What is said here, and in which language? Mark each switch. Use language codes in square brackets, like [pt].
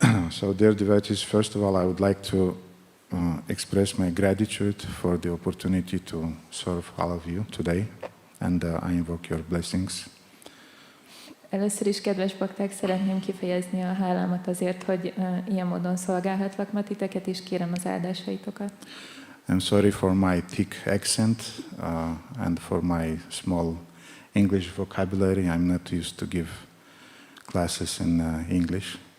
[en] So, dear devotees, first of all, I would like to express my gratitude for the opportunity to serve all of you today, and I invoke your blessings. [hu] Először is, kedves bakták, szeretném kifejezni a hálámat azért, hogy ilyen módon szolgálhatlak ma titeket, és kérem az áldásaitokat. [en] I'm sorry for my thick accent and for my small English vocabulary. I'm not used to give classes in English.